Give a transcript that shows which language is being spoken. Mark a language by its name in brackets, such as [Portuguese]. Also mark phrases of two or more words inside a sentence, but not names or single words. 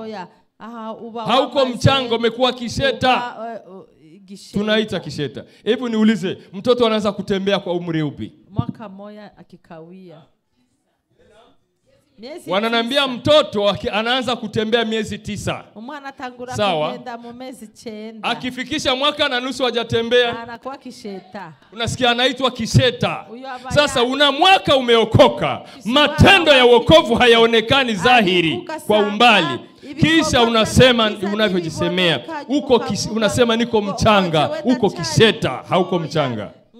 [Swahili] Hauko mchanga, umekuwa kisheta. Tunaita kisheta. Hebu niulize, mtoto anaanza kutembea kwa umri upi? Mwaka moja akikawia. Wananiambia mtoto anaanza kutembea miezi 9. [Rundi] Mwana tangura kugenda mu miezi 9. [Swahili] Akifikisha mwaka na nusu hajatembea, anakuwa kisheta. Unasikia anaitwa kisheta. Sasa una mwaka umeokoka, matendo ya wokovu hayaonekani dhahiri kwa umbali. Kisha unasema unavyojisemea, unasema niko mchanga, uko kisheta, hauko mchanga.